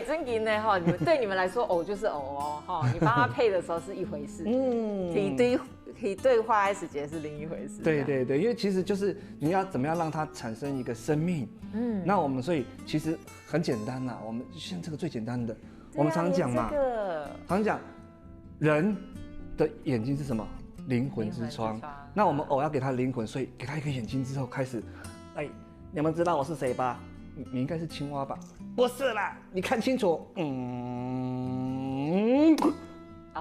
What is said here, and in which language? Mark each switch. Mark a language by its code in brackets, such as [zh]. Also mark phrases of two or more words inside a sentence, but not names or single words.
[zh] 真嘅呢哈，對你們來說偶就是偶哦，你幫他配的時候是一回事，可以對話 S 節是另一回事。對，因為其實就是你要怎麼樣讓它產生一個生命。那我們所以其實很簡單啦，我們像這個最簡單的，我們常講嘛，常講人的眼睛是什麼？靈魂之窗。那我們偶要給他靈魂，所以給他一個眼睛之後開始，你們知道我是誰吧？你應該是青蛙吧？不是啦，你看清楚。